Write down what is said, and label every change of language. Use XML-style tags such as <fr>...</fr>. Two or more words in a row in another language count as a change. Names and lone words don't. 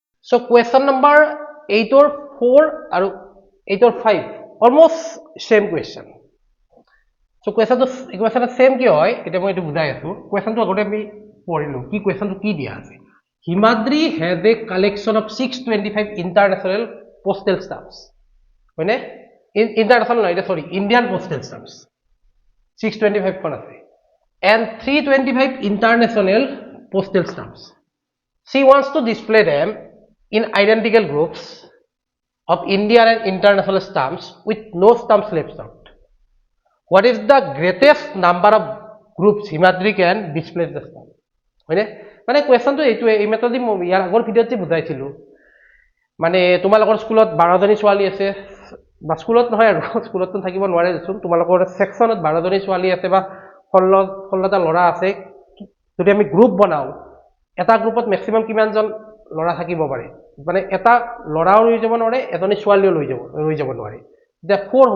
<en>So question number 8 or 4</en> <as>আৰু</as> <en>8 or 5 almost same question. So question same</en> <as>কি হয় এটা মই এটো বুজাই আছো question টো আগতে আমি পঢ়িলো কি question টো কি দিয়া আছে</as> <en>Himadri has a collection of 625 international postal stamps</en> <as>হয়নে international নহয়</as> <en>sorry Indian postal stamps</en> <as>625 খন আছে</as> <en>and 325 international postal stamps she wants to display them in identical groups of Indian and international stamps with no stamps left out. What is the greatest number of groups Himadri can display the stamp? Right?</en> <as>মানে question to এই মেথড ইয়াৰ আগৰ ভিডিওতে বুজাইছিলো মানে তোমালোকৰ স্কুলত 12 জনী ছোৱালী আছে বা স্কুলত নহয় আৰু স্কুলত থাকিব নোৱাৰে দেচোন তোমালোকৰ সেকশনত 12 জনী ছোৱালী আছে বা 16টা লৰা আছে যদি আমি গ্ৰুপ বনাও এটা গ্ৰুপত ম্যাক্সিমাম কিমান জন লৰা থাকিব পাৰে মানে এটা লৰাও লৈ যাব নোৱাৰে এজনী ছোৱালীও লৈ যাব নোৱাৰে এটা 4</as>